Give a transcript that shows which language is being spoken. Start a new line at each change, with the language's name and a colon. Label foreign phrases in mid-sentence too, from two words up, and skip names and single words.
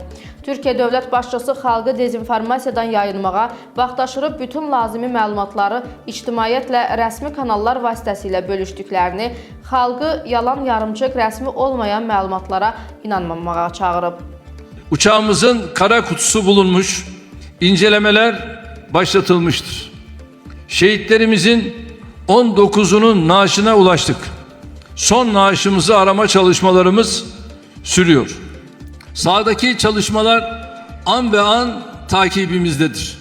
Azerbaijani: Türkiyə dövlət başçısı xalqı dezinformasiyadan yayınmağa, vaxtaşırı bütün lazımi məlumatları ictimaiyyətlə rəsmi kanallar vasitəsilə bölüşdüklərini, xalqı yalan yarımçıq rəsmi olmayan məlumatlara inanmamağa çağırıb.
Turkish: Uçağımızın kara kutusu bulunmuş, incelemeler başlatılmıştır. Şehitlerimizin 19'unun naaşına ulaştık. Son naaşımızı arama çalışmalarımız sürüyor. Sahadaki çalışmalar an be an takibimizdedir.